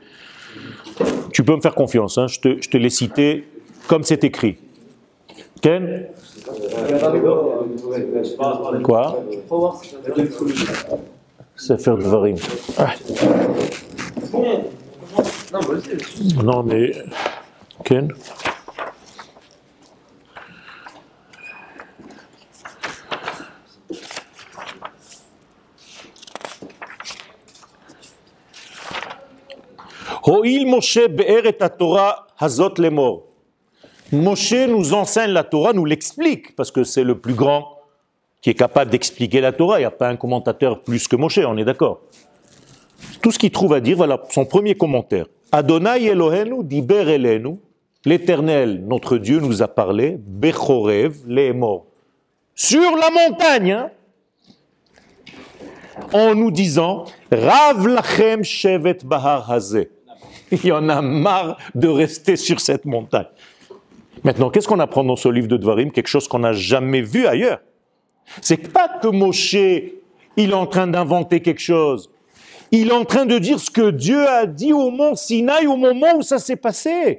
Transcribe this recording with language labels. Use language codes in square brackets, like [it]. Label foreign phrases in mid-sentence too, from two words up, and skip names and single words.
[fr] Tu peux me faire confiance, hein, je te l'ai cité comme c'est écrit. Ken? Quoi? C'est faire Devarim. Ah. Non, mais... Ken? [he] הואיל משה באר את תורה הזאת לאמר. [fr] Moshe nous enseigne la Torah, nous l'explique, parce que c'est le plus grand qui est capable d'expliquer la Torah. Il n'y a pas un commentateur plus que Moshe, on est d'accord. Tout ce qu'il trouve à dire, voilà son premier commentaire. [he] אדוני אלוהינו דיבר אלינו, [fr] l'Éternel, notre Dieu, nous a parlé, [he] בחורב לאמר, [fr] sur la montagne, hein, en nous disant, [he] רב לכם שבת בהר הזה. [fr] Il y en a marre de rester sur cette montagne. Maintenant, qu'est-ce qu'on apprend dans ce livre de Devarim? Quelque chose qu'on n'a jamais vu ailleurs. C'est pas que Moshe, il est en train d'inventer quelque chose. Il est en train de dire ce que Dieu a dit au mont Sinaï au moment où ça s'est passé.